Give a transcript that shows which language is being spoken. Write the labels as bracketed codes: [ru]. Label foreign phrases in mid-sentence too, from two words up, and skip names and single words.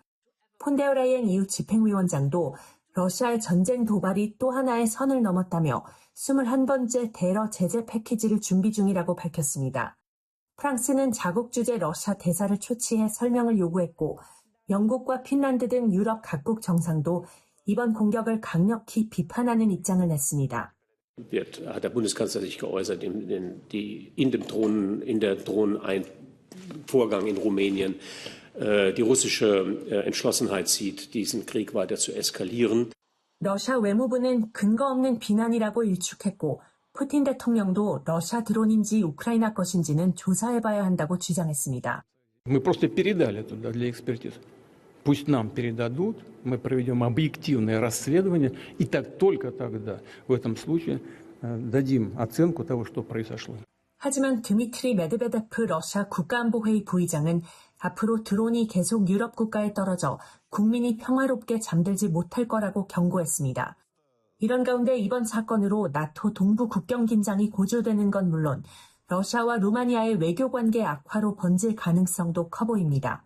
[ko] 폰데어라이엔 EU 집행위원장도 러시아의 전쟁 도발이 또 하나의 선을 넘었다며 21번째 대러 제재 패키지를 준비 중이라고 밝혔습니다. 프랑스는 자국 주재 러시아 대사를 초치해 설명을 요구했고 영국과 핀란드 등 유럽 각국 정상도 이번 공격을 강력히 비판하는 입장을 냈습니다. [de] Hat der Bundeskanzler sich geäußert in der Drohnenvorgang in Rumänien. Die russische Entschlossenheit sieht, diesen Krieg weiter zu eskalieren. [ko] 러시아 외무부는 근거 없는 비난이라고 일축했고 푸틴 대통령도 러시아 드론인지 우크라이나 것인지는 조사해봐야 한다고 주장했습니다. [ru] Мы просто передали туда для экспертизы. Пусть нам передадут, мы проведем объективное расследование, и только тогда, в этом случае, дадим оценку того, что произошло. [ko] 하지만 드미트리 메드베데프 러시아 국가안보회의 부의장은 앞으로 드론이 계속 유럽 국가에 떨어져 국민이 평화롭게 잠들지 못할 거라고 경고했습니다. 이런 가운데 이번 사건으로 나토 동부 국경 긴장이 고조되는 건 물론 러시아와 루마니아의 외교 관계 악화로 번질 가능성도 커 보입니다.